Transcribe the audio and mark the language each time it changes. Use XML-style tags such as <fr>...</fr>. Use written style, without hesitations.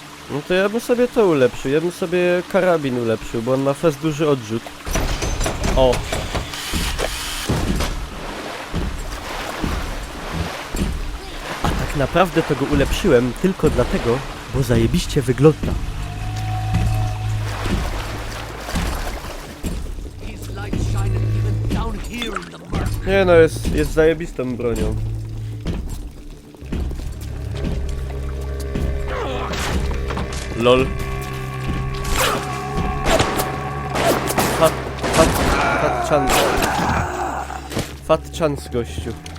<pl>No to ja bym sobie to ulepszył, ja bym sobie karabin ulepszył, bo on ma fest duży odrzut. O! A tak naprawdę to go ulepszyłem tylko dlatego, bo zajebiście wygląda.</pl> <en>His light shining even down here in the mud.</en> <pl>Nie no, jest zajebistą bronią.</pl> <en>LOL. Fat chance. Fat chance,</en> <pl>gościu.</pl>